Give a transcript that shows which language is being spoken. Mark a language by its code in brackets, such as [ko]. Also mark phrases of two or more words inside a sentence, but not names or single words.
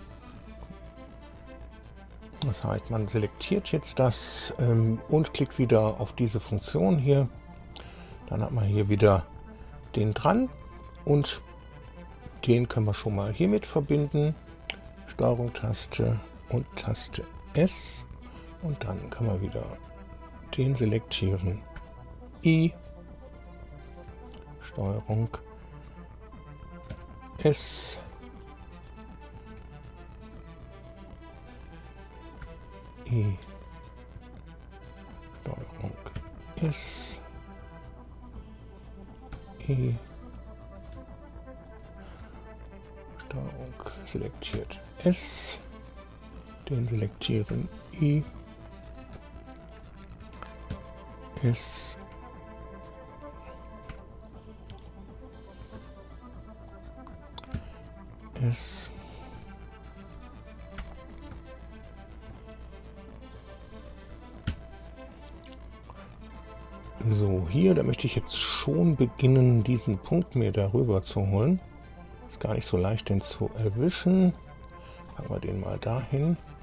[de] Das heißt, man selektiert jetzt das und klickt wieder auf diese Funktion hier. Dann hat man hier wieder den dran und den können wir schon mal hiermit verbinden. Steuerung-Taste und Taste S. Und dann kann man wieder den selektieren. I. Steuerung S. I. Steuerung S. E. selektiert S, den selektieren I, S, S, so, hier, da möchte ich jetzt schon beginnen, diesen Punkt mir darüber zu holen. Ist gar nicht so leicht, den zu erwischen. Packen wir den mal dahin.